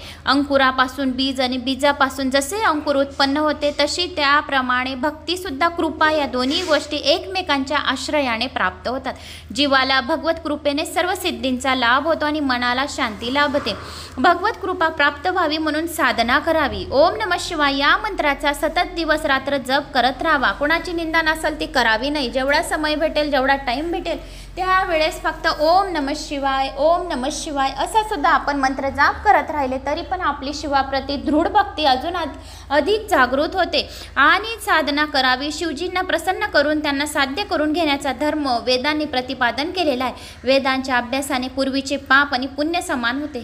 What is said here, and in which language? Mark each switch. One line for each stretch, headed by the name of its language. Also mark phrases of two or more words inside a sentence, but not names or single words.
Marathi: अंकुरापासून बीज आणि बीजापासून जसे अंकुर उत्पन्न होते तशी त्याप्रमाणे भक्तीसुद्धा कृपा या दोन्ही गोष्टी एकमेकांच्या आश्रयाने प्राप्त होतात. जीवाला भगवत कृपेने सर्व सिद्धींचा लाभ होतो आणि मनाला शांती लाभते. भगवत कृपा प्राप्त व्हावी म्हणून साधना करावी.
Sanskrit: ओम नमः शिवाय
Marathi: या मंत्राचा सतत दिवस रात्र जप करत राहावा. कोणाची निंदा नसेल ती करावी नाही. जेवढा समय भेटेल, जेवढा टाईम भेटेल त्यावेळेस फक्त
Sanskrit: ओम नमः शिवाय, ओम नमः शिवाय
Marathi: असा सुद्धा आपण मंत्र जाप करत राहिले तरी पण आपली शिवाप्रती दृढ भक्ती अजून अधिक जागृत होते आणि साधना करावी, शिवजींना प्रसन्न करून त्यांना साध्य करून घेण्याचा धर्म वेदांनी प्रतिपादन केलेला आहे. वेदांच्या अभ्यासाने पूर्वीचे पाप आणि पुण्य समान होते.